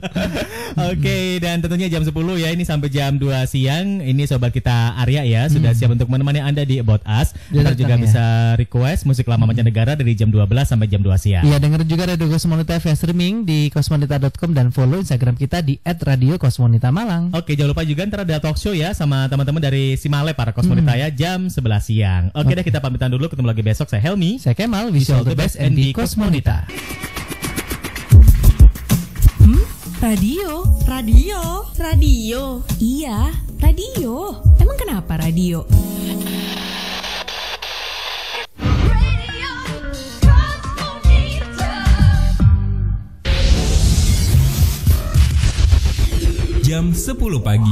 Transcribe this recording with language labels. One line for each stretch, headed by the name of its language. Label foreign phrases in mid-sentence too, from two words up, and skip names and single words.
Indonesian: Oke, dan tentunya jam 10 ya, ini sampai jam 2 siang. Ini sobat kita Arya ya, sudah siap untuk menemani Anda di About Us. Ntar juga bisa request musik lama mancanegara dari jam 12 sampai jam 2 siang. Iya, dengerin juga Radio Cosmonita via streaming di cosmonita.com dan follow Instagram kita di @radio_cosmonita_malang. Oke, jangan lupa juga ntar ada
English: talk show
Indonesian: ya sama teman-teman dari Simale para Cosmonita ya, jam 11 siang. Oke deh, kita pamitan dulu, ketemu lagi besok. Saya Helmi, saya Kemal,
English: wish you all the best and di Cosmonita.
Indonesian: Radio. Iya, radio. Emang kenapa radio? Jam 10 pagi.